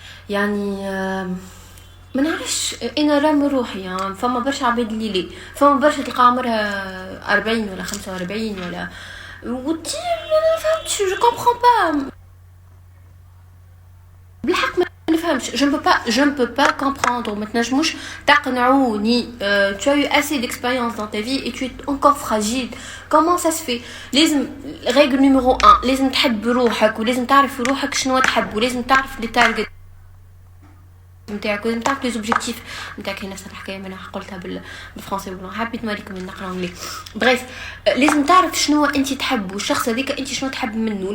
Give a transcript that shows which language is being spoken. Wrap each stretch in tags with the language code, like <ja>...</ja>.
<ar>يعني ما نعرفش انا راه من روحي يعني فما برشا عباد اللي لي فما برشا تلقى عمرها 40 ولا 45 ولا وتي ما فهمتش</ar> <fr>je comprends pas</fr> <ar>بالحق ما نفهمش.</ar> <fr>Je ne peux pas comprendre.</fr> <ar>ما تنجموش تقنعوني.</ar> <fr>Tu as eu assez d'expérience dans ta vie et tu es encore fragile. Comment ça se fait؟</fr> <ar>لازم</ar> <fr>règle numéro 1</fr> <ar>لازم تحب روحك ولازم تعرف روحك شنو تحب ولازم تعرف لي تارجت نتاعك ولازم تعرف لي زوبجيكتيف نتاعك. هي نفس الحكايه انا قلتها بالفرنسي حبيت نوريكم نقرا انجلي. بريف لازم تعرف شنو انت تحب والشخص هذاك انت شنو تحب منه.</ar>